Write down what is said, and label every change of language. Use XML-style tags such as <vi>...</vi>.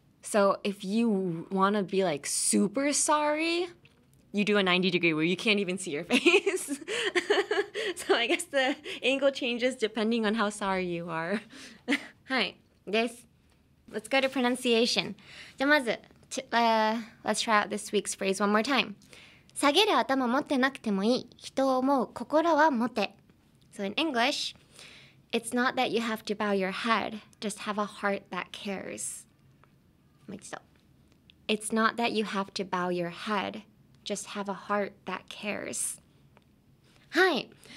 <en>So if you want to be like super sorry, you do a 90-degree where you can't even see your face. So I guess the angle changes depending on how sorry you are. Hi, this. Let's go to pronunciation.</en> <ja>じゃあまず、</ja> <en>let's try out this week's phrase one more time.</en> <ja>下げる頭持ってなくてもいい。人を思う心は持て。</ja> <en>So in English, it's not that you have to bow your head, just have a heart that cares.</en> <ja>もう一度。</ja> <en>It's not that you have to bow your head, just have a heart that cares. Hi.</en>